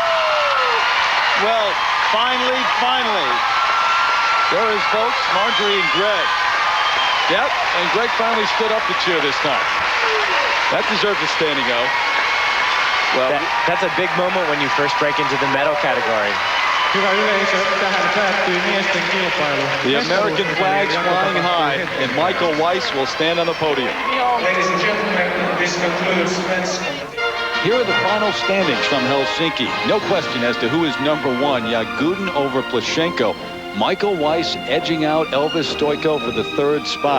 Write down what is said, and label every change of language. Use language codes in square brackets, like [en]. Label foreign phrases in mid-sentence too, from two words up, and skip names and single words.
[en] Well, finally. There is folks, Marjorie and Greg. Yep, and Greg finally stood up to cheer this time. That deserves a standing O. Well, that's a big moment when you first break into the medal category. [fi] Hyvä yleisö, tähän päättyy miesten kilpailu. [en] The American flag's flying high, and Michael Weiss will stand on the podium. Ladies and gentlemen, this concludes men's competition. Here are the final standings from Helsinki. No question as to who is number one. Yagudin over Plushenko. Michael Weiss edging out Elvis Stoico for the third spot.